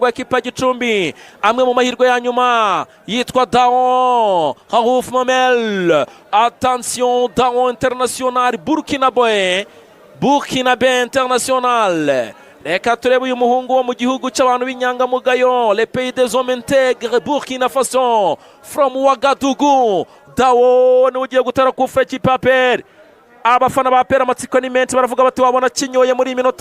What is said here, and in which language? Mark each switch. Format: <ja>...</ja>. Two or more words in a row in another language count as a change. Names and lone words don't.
<rw>rwa ekipa Gicumbi amwe mu mahirwe ya nyuma yitwa Dao Harouf Mamel attention Dao international Burkinabe international reka turebe uyu muhungu wo mu gihugu cy'abantu b'inyangamugayo</rw> <fr>le pays des hommes intègres Burkina Faso from Ouagadougou</fr> <rw>Dao ni ugiye gutera kufra y'ikipaperi abafana ba Peri amatsiko ni menshi baravuga bati wabona kinyoye muri iminota</rw>